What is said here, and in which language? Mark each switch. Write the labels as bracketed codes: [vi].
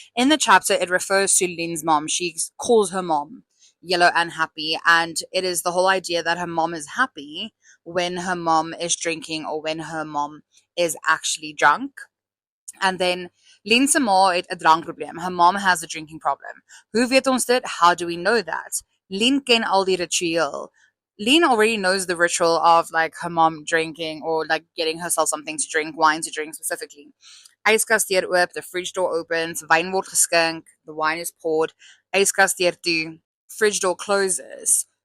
[en] In the chapter, it refers to Lien's mom. She calls her mom yellow and happy. And it is the whole idea that her mom is happy when her mom is drinking or when her mom is actually drunk. And then [af] Lien se ma het 'n drankprobleem. [en] Her mom has a drinking problem. [af] Hoe weet ons dit? [en] How do we know that? [af] Lien ken al die ritueel. [en] Lien already knows the ritual of like her mom drinking or like getting herself something to drink, wine to drink specifically. [af] Yskas deur oop, [en] the fridge door opens, [af] wyn word geskink, [en] the wine is poured, [af] yskas deur toe, [en] fridge door closes.